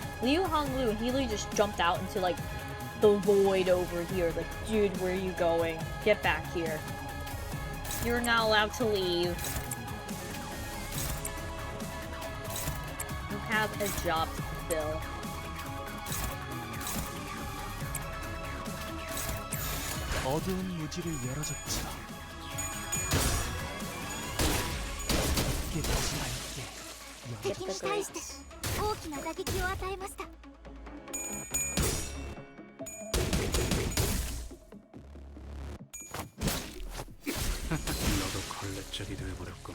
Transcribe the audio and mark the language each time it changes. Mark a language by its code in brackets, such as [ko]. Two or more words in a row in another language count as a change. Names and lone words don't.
[en] Liu Hong Lu, and he literally just jumped out into like the void over here. Like, dude, where are you going? Get back here. You're not allowed to leave. You have a job to fulfill. [ko] 어두운 무지를 열어줬지. 깨닫지 말게. [ja] 敵に対して大きな打撃を与えました。 [ko] 너도 걸레짝이 돼버렸군.